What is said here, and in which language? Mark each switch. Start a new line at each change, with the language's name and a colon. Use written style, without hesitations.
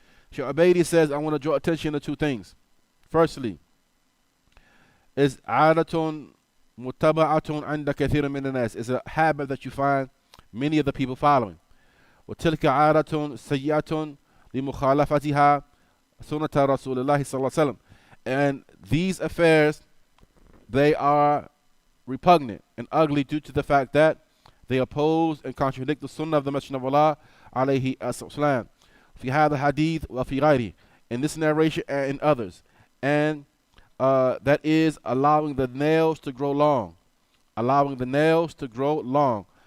English: Shaykh Ubaidi says, I want to draw attention to two things. Firstly, is
Arabic: عادة متبعة عند كثير من الناس,
English: is a habit that you find many of the people following.
Arabic: وتلك عادة سيئة لمخالفتها سنة رسول الله صلى الله عليه وسلم.
English: And these affairs, they are repugnant and ugly due to the fact that they oppose and contradict the sunnah of the Messenger of Allah alayhi as-salam.
Arabic: في هذا الحديث وفي غيره,
English: in this narration and in others, and that is allowing the nails to grow long, allowing the nails to grow long.